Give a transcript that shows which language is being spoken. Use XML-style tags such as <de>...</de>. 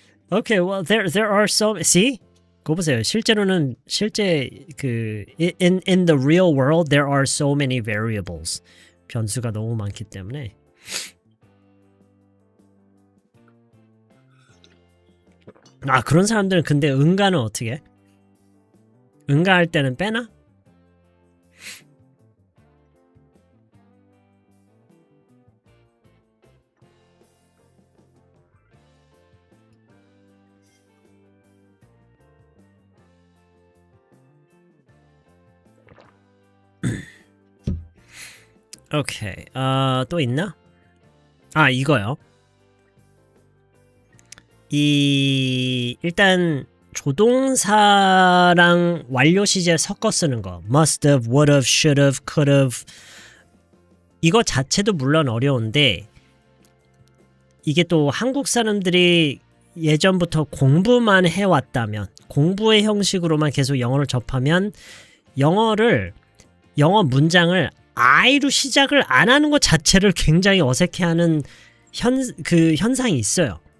<en>Okay, well there are so see?</en> <ko>그거 보세요. 실제로는 그</ko> <en>in the real world there are so many variables.</en> <ko>변수가 너무 많기 때문에. 아, 그런 사람들은 근데 응가는 어떻게 해? 응가할 때는 빼나? 오케이. 또 있나? 아, 이거요. 일단 조동사랑 완료 시제 섞어 쓰는 거.</ko> <en>must have, would have, should have, could have.</en> <ko>이거 자체도 물론 어려운데 이게 또 한국 사람들이 예전부터 공부만 해왔다면, 공부의 형식으로만 계속 영어를 접하면 영어 문장을 I로 시작을 안 하는 것 자체를 굉장히 어색해하는 현상이 있어요.</ko>